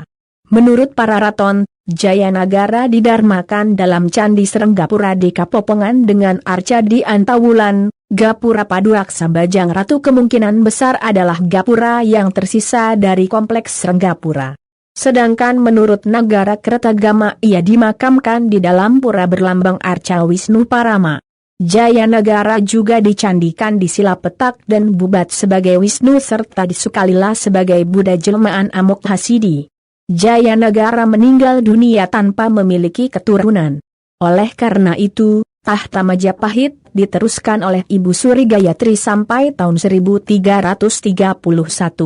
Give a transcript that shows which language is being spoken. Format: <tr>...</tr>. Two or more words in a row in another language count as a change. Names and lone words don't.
<id>Menurut para raton, Jayanagara didarmakan dalam Candi Serenggapura di Kapopongan dengan arca di Antawulan, Gapura Paduraksa Bajang Ratu. Kemungkinan besar adalah Gapura yang tersisa dari kompleks Serenggapura. Sedangkan menurut Nagara Kertagama ia dimakamkan di dalam pura berlambang arca Wisnu Parama. Jayanagara juga dicandikan di Silapetak dan Bubat sebagai Wisnu serta di Sukalila sebagai Buddha jelmaan Amok Hasidi. Jayanagara meninggal dunia tanpa memiliki keturunan. Oleh karena itu, tahta Majapahit diteruskan oleh Ibu Suri Gayatri sampai tahun 1331.</id>